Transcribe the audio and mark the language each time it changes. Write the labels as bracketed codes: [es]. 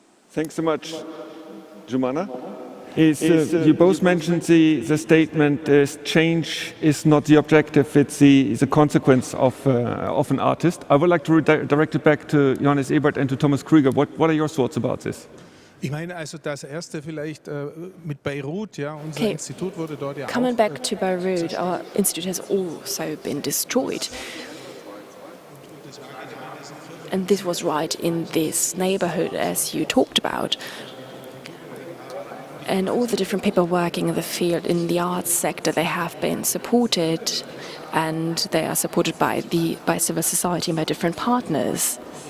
[en] Thanks so much, Joumana. You both mentioned the statement change is not the objective, it's the consequence of an artist. I would like to direct it back to Johannes Ebert and to Thomas Krüger. What are your thoughts about this? [de] Ich meine, also das erste vielleicht mit Beirut, ja, unser Institut wurde dort ja [en] Coming back to Beirut, our institute has also been destroyed. And this was right in this neighborhood, as you talked about. And all the different people working in the field, in the arts sector, they have been supported, and they are supported by civil society and by different partners.